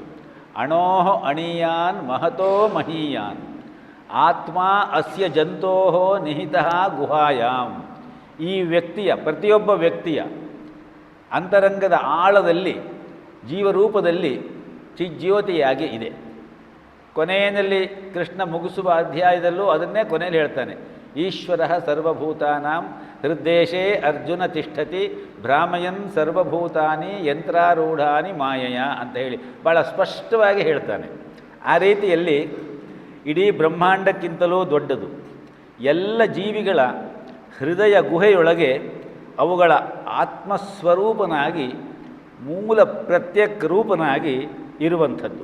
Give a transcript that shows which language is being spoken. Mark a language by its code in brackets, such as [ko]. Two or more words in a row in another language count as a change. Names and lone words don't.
[sa] ಅಣೋಹ ಅಣೀಯಾನ್ ಮಹತೋ ಮಹೀಯಾನ್ ಆತ್ಮ ಅಸ್ಯ ಜಂತೋ ನಿಹಿತಃ ಗುಹಾಯಾಮ್. [kn] ಈ ವ್ಯಕ್ತಿಯ, ಪ್ರತಿಯೊಬ್ಬ ವ್ಯಕ್ತಿಯ ಅಂತರಂಗದ ಆಳದಲ್ಲಿ, ಜೀವರೂಪದಲ್ಲಿ ಚಿಜ್ಯೋತಿಯಾಗಿ ಇದೆ. ಕೊನೆಯಲ್ಲಿ ಕೃಷ್ಣ ಮುಗಿಸುವ ಅಧ್ಯಾಯದಲ್ಲೂ ಅದನ್ನೇ ಕೊನೆಯಲ್ಲಿ ಹೇಳ್ತಾನೆ. [sa] ಈಶ್ವರ ಸರ್ವಭೂತಾನಾಂ ಹೃದ್ದೇಶೇ ಅರ್ಜುನ ತಿಷ್ಠತಿ ಭ್ರಾಮಯನ್ ಸರ್ವಭೂತಾನಿ ಯಂತ್ರಾರೂಢಾನಿ ಮಾಯಯ [kn] ಅಂತ ಹೇಳಿ ಭಾಳ ಸ್ಪಷ್ಟವಾಗಿ ಹೇಳ್ತಾನೆ. ಆ ರೀತಿಯಲ್ಲಿ ಇಡೀ ಬ್ರಹ್ಮಾಂಡಕ್ಕಿಂತಲೂ ದೊಡ್ಡದು. ಎಲ್ಲ ಜೀವಿಗಳ ಹೃದಯ ಗುಹೆಯೊಳಗೆ ಅವುಗಳ ಆತ್ಮಸ್ವರೂಪನಾಗಿ, ಮೂಲ ಪ್ರತ್ಯಕ್ ರೂಪನಾಗಿ ಇರುವಂಥದ್ದು.